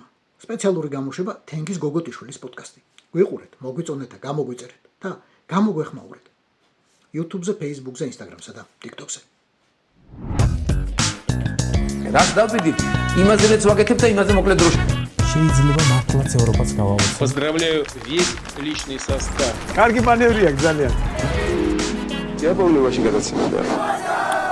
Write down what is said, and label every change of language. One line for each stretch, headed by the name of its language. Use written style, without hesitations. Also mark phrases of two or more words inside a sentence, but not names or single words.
Georgian: სპეციალური გამოშვება თენგიზ გოგოტიშვილის პოდკასტი. გვიყურეთ, მოგვიწონეთ და გამოგვიწერეთ და გამოგვეხმაურეთ YouTube-ზე, Facebook-ზე, Instagram-სა და TikTok-ზე. რაც დავდიდით, იმაზეც ვაკეთებ და იმაზე მოკლედ დროში. შეიძლება მართლაც ევროპაც გავავოცოთ.
Russian: Поздравляю весь личный состав.
Georgian: კარგი მანევრია ძალიან.
Russian: Я помню ваши
Georgian: გადაცემა და